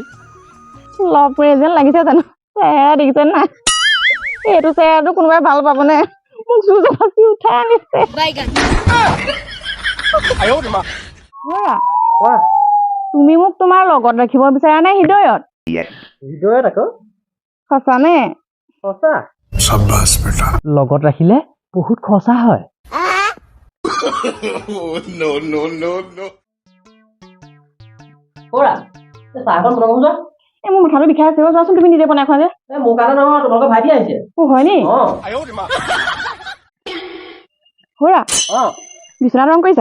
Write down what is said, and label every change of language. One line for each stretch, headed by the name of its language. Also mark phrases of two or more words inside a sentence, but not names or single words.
English: love present
Assamese: লাগিছে জানো চেহেৰা দেখিছে নাই এইটো চেহেৰাটো কোনোবাই ভাল পাবনে মোক জোৰ জবৰদস্তি উঠাই আনিছে কোৱা তুমি মোক তোমাৰ লগত ৰাখিব বিচাৰা নে হৃদয়ত হৃদয়ত আকৌ সঁচানে সঁচা
Hindi: शाबाश बेटा
Assamese: লগত ৰাখিলে বহুত খৰচা হয়
English: no, no, no, no.
Assamese: খুৰা চাহখন বনাব যোৱা এই মোৰ মাথাটো বিষাই আছে যোৱাচোন তুমি নিজে বনাই খোৱা যে মোৰ কাৰণে নহয় তোমালোকৰ ভাইটি আহিছে হয় নি খুৰা বিচনা ৰং কৰিছা